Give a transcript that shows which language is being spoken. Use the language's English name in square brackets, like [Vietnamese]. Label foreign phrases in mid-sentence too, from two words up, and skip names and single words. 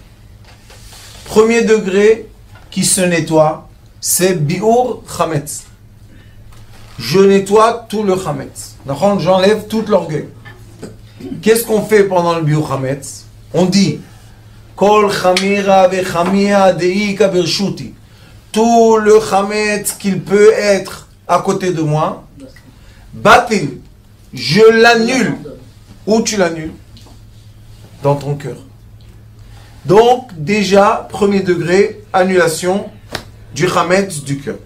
[French] Premier degré qui se nettoie, c'est [Hebrew] ביעור חמץ. [French] Je nettoie tout le Chametz. J'enlève tout l'orgueil. qu'est-ce qu'on fait pendant le [Hebrew] ביעור חמץ? [French] On dit [Aramaic] כל חמירא וחמיעא דאיכא ברשותי. [French] Tout le Hametz qu'il peut être à côté de moi, Batil, je l'annule. Où tu l'annules? Dans ton cœur. Donc, déjà, premier degré, annulation du Hametz du cœur.